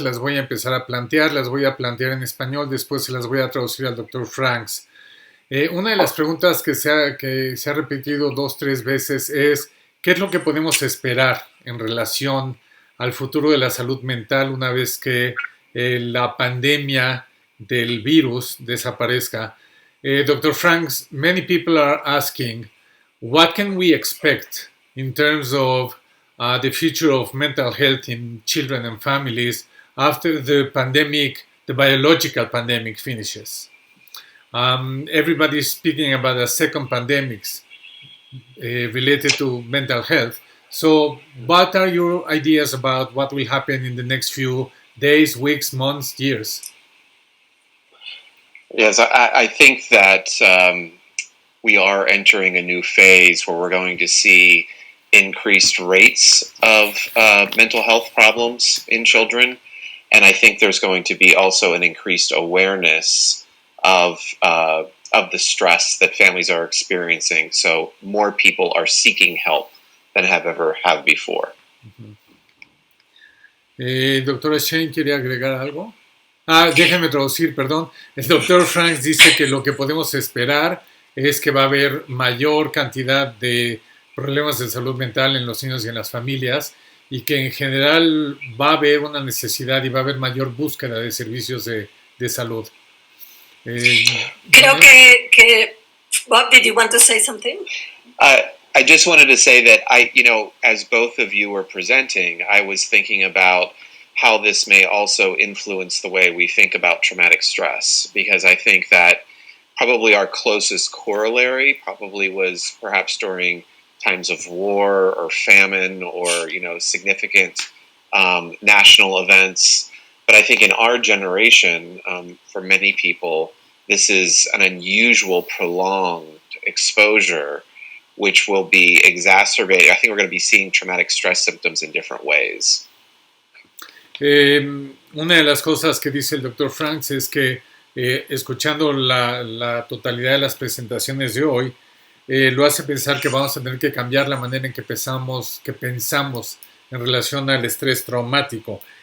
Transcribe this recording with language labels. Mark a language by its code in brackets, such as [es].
[es] Las voy a empezar a plantear, las voy a plantear en español, después se las voy a traducir al Dr. Franks. Una de las preguntas que se ha repetido 2-3 veces es ¿qué es lo que podemos esperar en relación al futuro de la salud mental una vez que la pandemia del virus desaparezca? Dr. [en] Franks, many people are asking, what can we expect in terms of the future of mental health in children and families after the pandemic, the biological pandemic finishes? Everybody's speaking about a second pandemics related to mental health. So, what are your ideas about what will happen in the next few days, weeks, months, years? Yes, I think that we are entering a new phase where we're going to see increased rates of mental health problems in children. And I think there's going to be also an increased awareness of the stress that families are experiencing. So more people are seeking help than have before. [es] Doctora Shane, ¿quiere agregar algo? Déjenme traducir, perdón. El doctor Franks dice que lo que podemos esperar es que va a haber mayor cantidad de problemas de salud mental en los niños y en las familias y que en general va a haber una necesidad y va a haber mayor búsqueda de servicios de salud. Creo que [en] Bob, did you want to say something? I just wanted to say that as both of you were presenting, I was thinking about how this may also influence the way we think about traumatic stress, because I think that probably our closest corollary probably was perhaps during times of war or famine or significant national events. But I think in our generation, for many people, this is an unusual, prolonged exposure, which will be exacerbated. I think we're going to be seeing traumatic stress symptoms in different ways. [es] Una de las cosas que dice el Dr. Franks es que escuchando la totalidad de las presentaciones de hoy, lo hace pensar que vamos a tener que cambiar la manera en que pensamos en relación al estrés traumático.